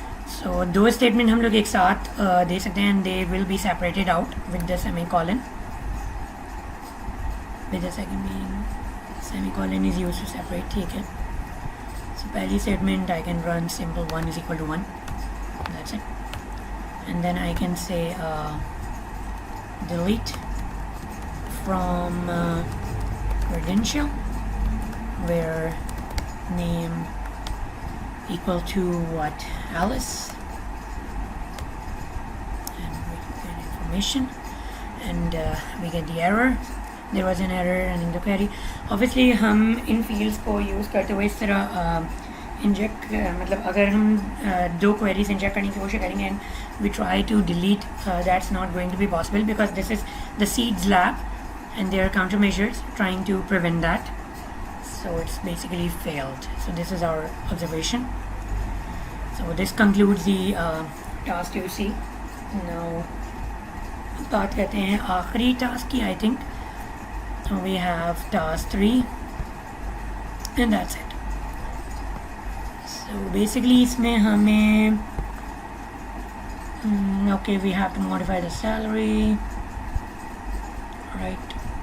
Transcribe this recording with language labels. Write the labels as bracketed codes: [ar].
[en] so 2 statement [hi] हम लोग एक साथ दे सकते हैं [en] And they will be separated out with the semicolon. With the second semicolon is used to separate. ठीक है, so पहली statement I can run simple 1 is equal to 1. That's it. And then I can say delete from credential where name equal to what, Alice, and we get information and we get the error. There was an error running the query. [hi] Obviously हम इन fields को use करते हुए इस तरह inject मतलब अगर हम 2 queries inject करने की कोशिश करेंगे [en] And we try to delete, that's not going to be possible because this is the seeds lab and there are countermeasures trying to prevent that. So it's basically failed. So this is our observation. So this concludes the task you see. [hi] Now बात करते हैं आखिरी task की. [en] I think we have task 3 and that's it. So basically [hi] इसमें हमें [en] okay, we have to modify the salary, right?